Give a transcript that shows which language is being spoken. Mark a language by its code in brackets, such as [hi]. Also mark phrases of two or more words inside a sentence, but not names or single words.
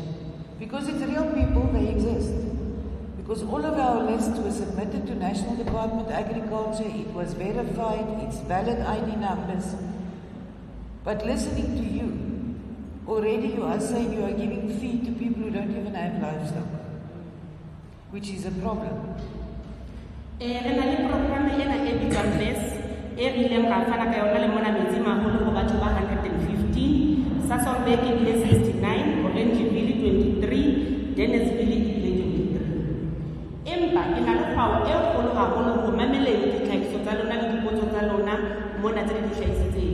[en] Because it's real people, they exist. Because all of our lists were submitted to National Department of Agriculture, it was verified, it's valid ID numbers. But listening to you, already you are saying you are giving feed to people who don't even have livestock, which is a problem. Sasolburg 69, Orangeville 23, Deniseville 23. [st] Empa ke na le kgwao e kgolo haholo ho mameleng ditlhahiso tsa lona le dipotso tsa lona mona tse di hlahisitseng.